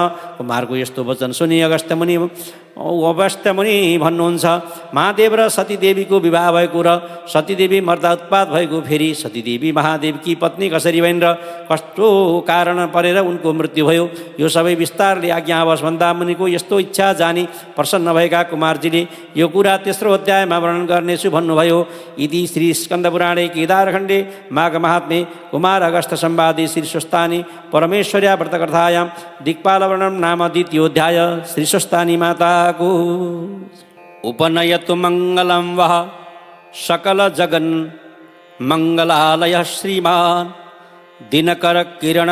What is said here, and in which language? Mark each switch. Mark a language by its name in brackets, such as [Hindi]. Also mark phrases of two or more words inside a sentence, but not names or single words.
[Nepali] कुमारको यस्तो वचन सुनि अगस्त्य मुनि भन्नुहुन्छ, महादेव र सतीदेवीको विवाह भएको र सतीदेवी मर्दा उत्पात भएको, फेरि सतीदेवी महादेवकी पत्नी कसरी भइन् र कस्तो कारण परेर उनको मृत्यु भयो, यो सबै विस्तारले आज्ञा होस् भन्दा मुनिको यस्तो इच्छा जानी प्रसन्न भएका कुमारजीले यो कुरा तेस्रो अध्यायमा वर्णन गर्नेछु भन्नुभयो। [Sanskrit] इति श्री स्कन्दपुराणे केदारखण्डे माघ महात्म्ये कुमार अगस्त्य संवादे श्री स्वस्तानी परमेश्वर्या व्रतकथायां दिक्पाल वर्णनं नाम द्वितीयोऽध्याय। [Nepali] श्री स्वस्तानी माताको [Sanskrit] उपनयतु मङ्गलं वः सकल जगन् मङ्गलालयः श्रीमान् दिनकर किरण